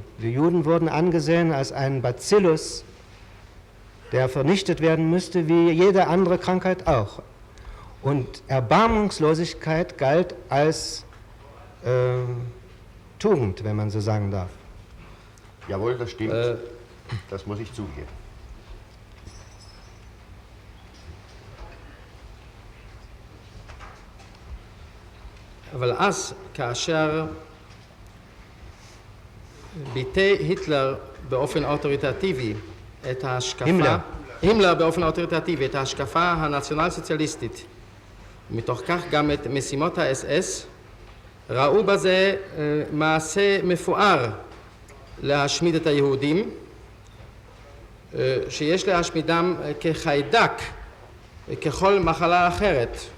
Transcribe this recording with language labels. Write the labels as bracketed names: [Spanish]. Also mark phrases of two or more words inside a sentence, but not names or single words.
[German] Die Juden wurden angesehen als ein Bacillus, der vernichtet werden müsste, wie jede andere Krankheit auch. Und Erbarmungslosigkeit galt als Tugend, wenn man so sagen darf. Jawohl, das stimmt. Das muss ich zugeben. [Hebrew] אבל אז, כאשר ביטא היטלר באופן אוטוריטטיבי את ההשקפה, הימלר באופן אוטוריטטיבי את ההשקפה הנציונל-סוציאליסטית, מתוך כך גם את משימות האס-אס, ראו בזה מעשה מפואר להשמיד את היהודים, שיש להשמידם כחיידק, ככל מחלה אחרת.